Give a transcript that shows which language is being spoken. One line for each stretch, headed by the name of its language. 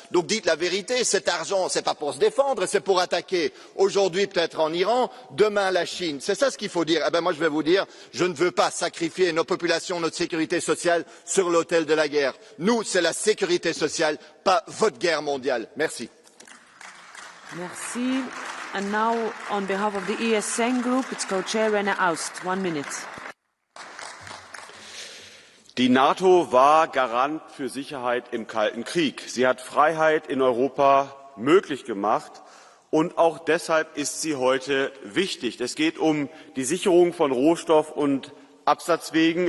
French: Donc dites la vérité, cet argent, c'est pas pour se défendre, c'est pour attaquer. Aujourd'hui peut-être en Iran, demain la Chine. C'est ça ce qu'il faut dire. Eh ben moi je vais vous dire, je ne veux pas sacrifier nos populations, notre sécurité sociale sur l'autel de la guerre. Nous, c'est la sécurité sociale, pas votre guerre mondiale. Merci. Merci.
English: And now, on behalf of the ESN Group, its co-chair Rene Aust. 1 minute.
German: Die NATO war Garant für Sicherheit im Kalten Krieg. Sie hat Freiheit in Europa möglich gemacht. Und auch deshalb ist sie heute wichtig. Es geht um die Sicherung von Rohstoff- und Absatzwegen.